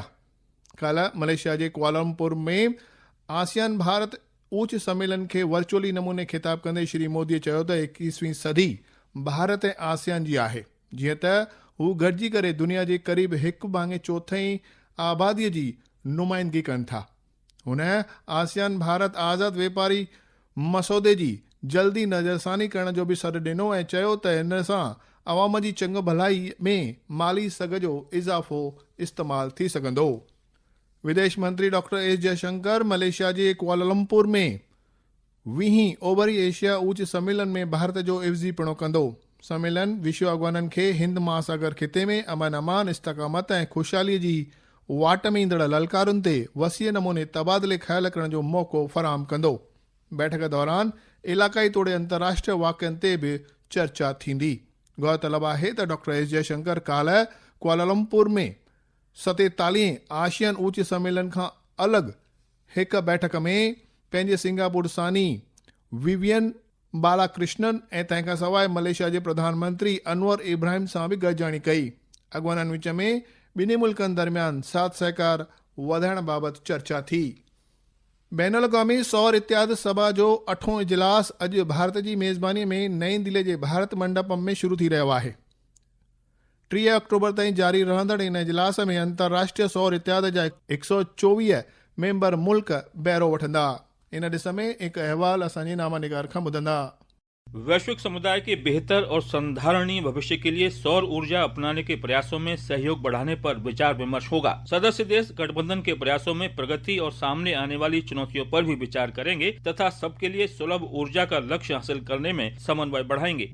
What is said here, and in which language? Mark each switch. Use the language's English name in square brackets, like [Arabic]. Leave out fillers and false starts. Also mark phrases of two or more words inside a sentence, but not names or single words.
[Sindhi] कल्ह मलेशिया जे कुआलालंपुर में आसियान भारत उच सम्मेलन खे वर्चुअली नमूने ख़िताब कंदे श्री मोदीअ चयो त 21वीं सदी भारत ऐं आसियान जी आहे, जीअं त हू गॾिजी करे दुनिया जे क़रीब 1/4 आबादीअ जी नुमाइंदगी कनि था। हुन आसियान भारत आज़ाद वापारी मसौदे जी जल्दी नज़रसानी करण जो बि सॾु ॾिनो ऐं चयो त इन सां अवाम जी चङ भलाई में माली सघ जो इज़ाफ़ो इस्तेमालु थी सघंदो। विदेश मंत्री डॉक्टर एस जयशंकर मलेशिया जे कुआलालंपुर में 20 ओभर एशिया उच सम्मेलन में भारत जो एवज़ीपिणो कंदो। सम्मेलन विश्व अॻवाननि खे हिंद महासागर ख़िते में अमन अमान इस्तकामत ऐं ख़ुशहालीअ जी वाट में ईंदड़ ललकारुनि ते वसीअ नमूने तबादले ख़्याल करण जो मौक़ो फ़राहम कंदो। बैठक दौरान इलाक़ाई तोड़े अंतर्राष्ट्रीय वाक़िअनि ते बि चर्चा थींदी। गौरतलब आहे त डॉक्टर एस जयशंकर काल्ह कुआलालंपुर में 47 आशियान उच सम्मेलन खां अलॻि हिक बैठक में पंहिंजे सिंगापुर सानी विवियन बालाकृष्णन ऐं तंहिंखां सवाइ मलेशिया जे प्रधानमंत्री अनवर इब्राहिम सां बि गॾिजाणी कई। अॻवाननि विच में ॿिन्ही मुल्कनि दरमियान साथ सहकार वधाइण बाबति चर्चा थी। बैनुल अक़वामी सौर इत्याद सभा जो 8हों इजलास अॼु भारत जी मेज़बानीअ में नईं दिल्ली जे भारत मंडपम में शुरू थी रहियो आहे। 3 अक्टूबर ताईं जारी रहंदड़ इन इजलास में अंतर्राष्ट्रीय सौर इत्याद जा 124 मेंबर मुल्क बहिरो वठंदा। इन ॾिस में हिकु अहवाल असांजे नामा निगार खां ॿुधंदा। [Hindi] वैश्विक समुदाय के बेहतर और संधारणीय भविष्य के लिए सौर ऊर्जा अपनाने के प्रयासों में सहयोग बढ़ाने पर विचार विमर्श होगा। सदस्य देश गठबंधन के प्रयासों में प्रगति और सामने आने वाली चुनौतियों पर भी विचार करेंगे तथा सबके लिए सुलभ ऊर्जा का लक्ष्य हासिल करने में समन्वय बढ़ाएंगे।